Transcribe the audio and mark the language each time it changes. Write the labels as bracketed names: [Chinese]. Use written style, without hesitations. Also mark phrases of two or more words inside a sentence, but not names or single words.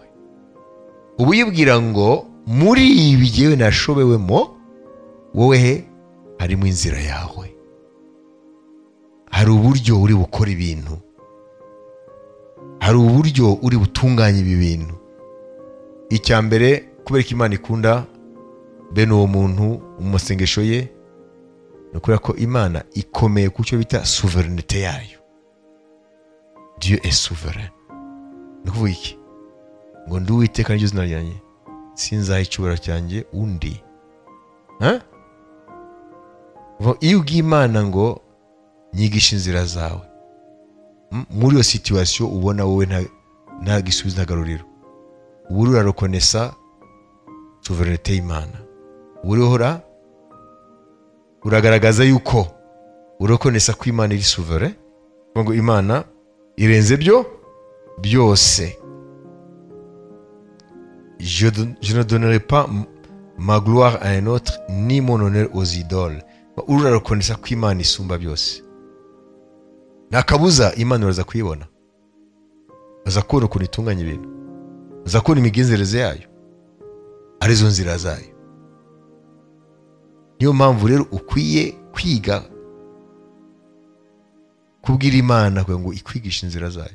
[Kinyarwanda] Ubu yibwira ngo muri ibi jyewe nashobewemo, wowe harimo inzira yawe, hari uburyo uri bukora ibintu, hari uburyo uri butunganya ibi bintu. Icya mbere, kubera ko Imana ikunda bene uwo muntu mu masengesho ye, no kubera ko Imana ikomeye ku cyo bita souveraineté yayo. [French] Dieu est souverain. [Kinyarwanda] No kuvuga iki? Ngo ndi Uwiteka n'iryo zina ryanjye, sinzaha icyubahiro cyanjye undi. Iyo ubwiye Imana ngo nyigisha inzira zawe, muri iyo situation ubona wowe nta gisubizo, nta garuriro, ubu urarekonesa souveraineté y'Imana. Urihora uragaragaza yuko urekonesa ko Imana iri souverain, ngo Imana irenze byose. [French] Je ne donnerai pas ma gloire à un autre, ni mon honneur aux idoles. [Kinyarwanda] Urarekonesa ko Imana isumba byose. Nta kabuza Imana uraza kuyibona, uza kubona ukuntu itunganya ibintu, uza kubona imigenzereze yayo, arizo nzira zayo. Niyo mpamvu rero ukwiye kwiga kubwira Imana kugira ngo ikwigishe inzira zayo.